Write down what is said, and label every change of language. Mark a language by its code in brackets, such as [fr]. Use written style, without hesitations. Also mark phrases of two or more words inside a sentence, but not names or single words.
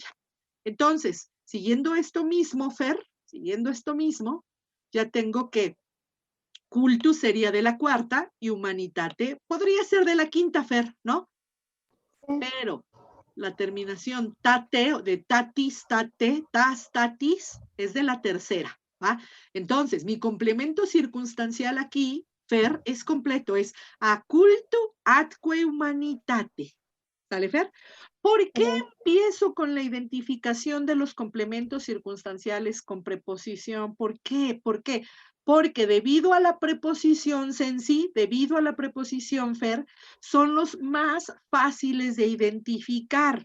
[es] Entonces, siguiendo esto mismo, Fer, ya tengo que cultus sería de la cuarta y humanitate podría ser de la quinta, Fer, ¿no? Pero la terminación tate, de tatis, tate, tas, tatis, es de la tercera, ¿va? Entonces, mi complemento circunstancial aquí, Fer, es completo, es [la] acultu atque humanitate. [es] ¿Sale, Fer? ¿Por qué empiezo con la identificación de los complementos circunstanciales con preposición? ¿Por qué? Porque debido a la preposición Sensi, debido a la preposición Fer, son los más fáciles de identificar.